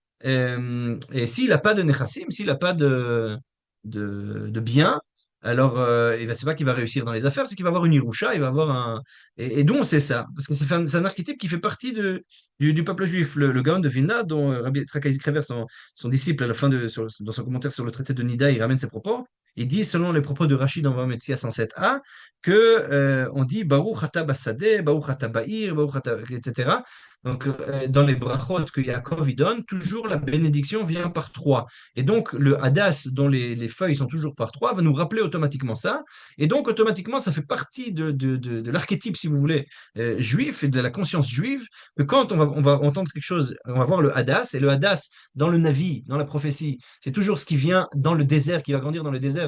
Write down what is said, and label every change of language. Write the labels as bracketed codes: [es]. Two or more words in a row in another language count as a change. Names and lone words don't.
[fr] Et s'il n'a pas de Nechassim, s'il n'a pas de bien, alors c'est pas qu'il va réussir dans les affaires, c'est qu'il va avoir une Irusha, il va avoir un. Et d'où on sait ça? Parce que c'est un archétype qui fait partie du peuple juif. Le Gaon de Vilna, dont Rabbi Yitzhak Krever, son disciple, à la fin dans son commentaire sur le traité de Nida, il ramène ses propos. Il dit, selon les propos de Rachid dans Vametzia 107a, que on dit [he] ברוך אתה בשדה ברוך אתה בעיר ברוך אתה, [fr] etc. Donc, dans les brachot que Yaakov il donne, toujours la bénédiction vient par trois. Et donc, le hadas, dont les feuilles sont toujours par trois, va nous rappeler automatiquement ça. Et donc, automatiquement, ça fait partie de l'archétype, si vous voulez, juif et de la conscience juive, que quand on va entendre quelque chose, on va voir le hadas, et le hadas, dans le Navi, dans la prophétie, c'est toujours ce qui vient dans le désert, qui va grandir dans le désert.